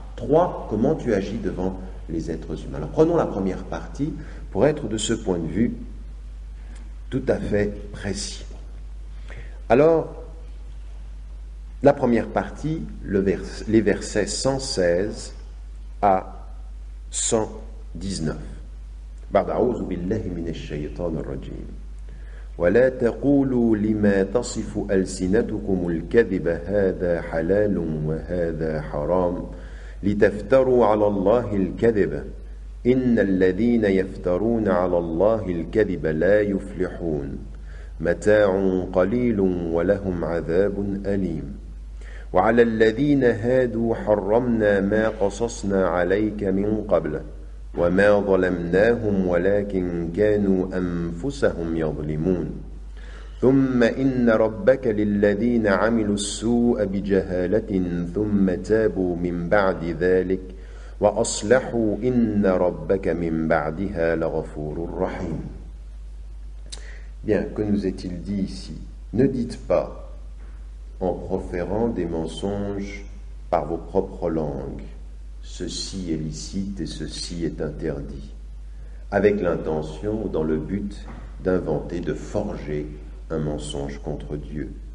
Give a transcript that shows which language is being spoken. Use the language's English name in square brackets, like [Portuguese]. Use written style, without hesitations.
[French] 3, comment tu agis devant les êtres humains. Alors, prenons la première partie pour être de ce point de vue tout à fait précis. Alors, la première partie, les versets 116 à 119. [Arabic] بعد أعوذ بالله من الشيطان الرجيم ولا تقولوا لما تصف ألسنتكم الكذب هذا حلال وهذا حرام لتفتروا على الله الكذب إن الذين يفترون على الله الكذب لا يفلحون متاع قليل ولهم عذاب أليم وعلى الذين هادوا حرمنا ما قصصنا عليك من قبل وما ظلمناهم ولكن كانوا أنفسهم يظلمون ثم إن ربك للذين عملوا السوء بجهالة ثم تابوا من بعد ذلك وأصلحوا إن ربك من بعدها لغفور رحيم. [French] Bien, que nous est-il dit ici? Ne dites pas, en proférant des mensonges par vos propres langues, ceci est licite et ceci est interdit, avec l'intention ou dans le but d'inventer, de forger un mensonge contre Dieu.